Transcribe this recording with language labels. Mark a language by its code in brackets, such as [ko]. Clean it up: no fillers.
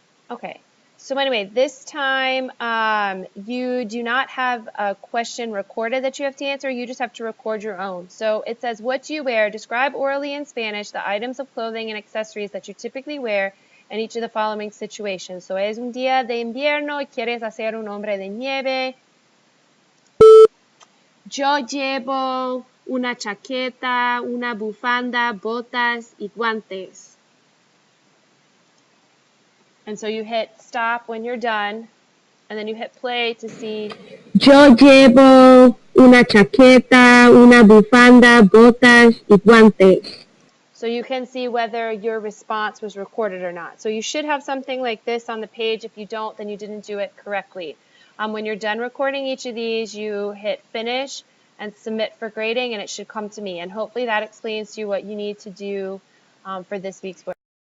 [en] Okay, so anyway, this time you do not have a question recorded that you have to answer. You just have to record your own. So it says, what do you wear? Describe orally in Spanish the items of clothing and accessories that you typically wear in each of the following situations. [es] So es un día de invierno y quieres hacer un hombre de nieve. Yo llevo una chaqueta, una bufanda, botas y guantes. [en] And so you hit stop when you're done, and then you hit play to see. [es] Yo llevo una chaqueta, una bufanda, botas y guantes. [en] So you can see whether your response was recorded or not. So you should have something like this on the page. If you don't, then you didn't do it correctly. When you're done recording each of these, you hit finish and submit for grading, and it should come to me. And hopefully that explains to you what you need to do for this week's work.